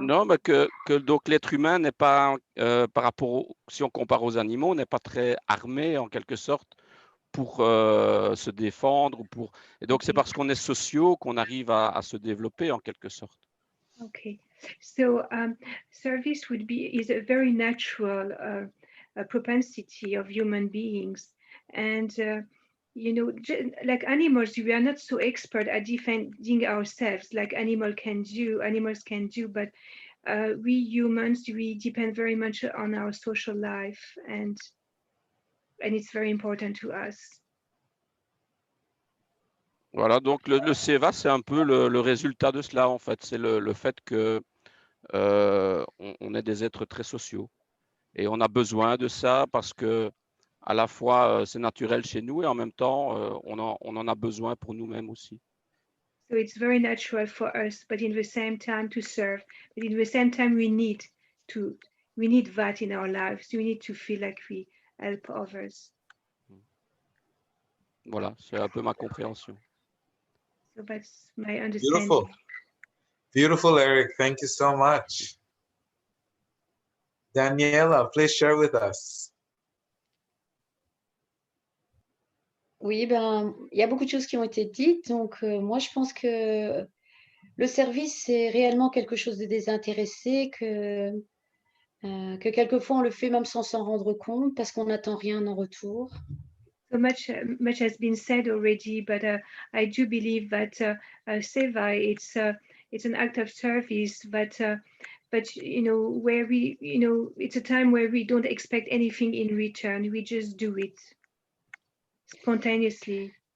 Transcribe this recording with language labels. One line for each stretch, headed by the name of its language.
French: Non, mais que donc l'être humain n'est pas, par rapport, si on compare aux animaux, n'est pas très armé en quelque sorte pour se défendre. Et donc, c'est parce qu'on est sociaux qu'on arrive à se développer en quelque sorte.
English: Okay, so service is a very natural propensity of human beings, and you know, like animals, we are not so expert at defending ourselves like animals can do, but we humans, we depend very much on our social life, and it's very important to us.
French: Voilà, donc le SEVA, c'est un peu le résultat de cela, en fait. C'est le fait que on est des êtres très sociaux. Et on a besoin de ça parce que à la fois c'est naturel chez nous et en même temps on en a besoin pour nous-mêmes aussi.
English: So it's very natural for us, but in the same time to serve. But in the same time, we need that in our lives. We need to feel like we help others.
French: Voilà, c'est un peu ma compréhension.
English: So that's my understanding. Beautiful, Eric. Thank you so much. Daniela, please share with us.
French: Oui, ben, il y a beaucoup de choses qui ont été dites. Donc, moi, je pense que le service, c'est réellement quelque chose de désintéressé, que quelquefois, on le fait même sans s'en rendre compte parce qu'on n'attend rien en retour.
English: So much has been said already, but I do believe that Seva, it's an act of service, but you know, where we, you know, it's a time where we don't expect anything in return. We just do it spontaneously.